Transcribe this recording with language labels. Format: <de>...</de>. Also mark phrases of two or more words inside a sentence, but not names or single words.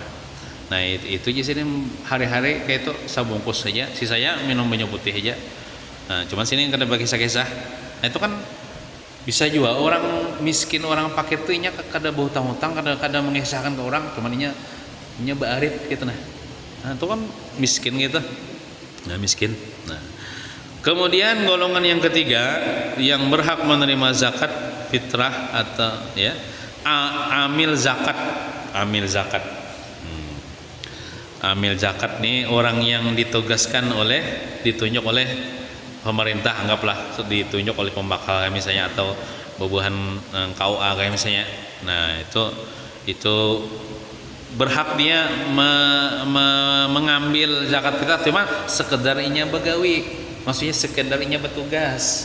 <bjn>Nah itu aja Sidin hari-hari kayak itu sebungkus saja, sisanya minum banyu putih aja. Nah cuman sini kada bagi kisah. Nah itu kan bisa juga orang miskin, orang fakir tuh inya kada berhutang-hutang, kada mengisahkan ke orang, cuman inya baarit gitu nah.</bjn> <id>Nah itu kan miskin gitu. Nah miskin. Nah kemudian golongan yang ketiga yang berhak menerima zakat fitrah atau ya amil zakat. Amil zakat nih orang yang ditunjuk oleh pemerintah, anggaplah ditunjuk oleh pembakal kayak misalnya atau bubuhan KUA kayak misalnya. Nah itu berhak dia mengambil zakat fitrah, cuma sekedar</id> <bjn>inya begawi,</bjn> <id>maksudnya sekedar inya bertugas.</id>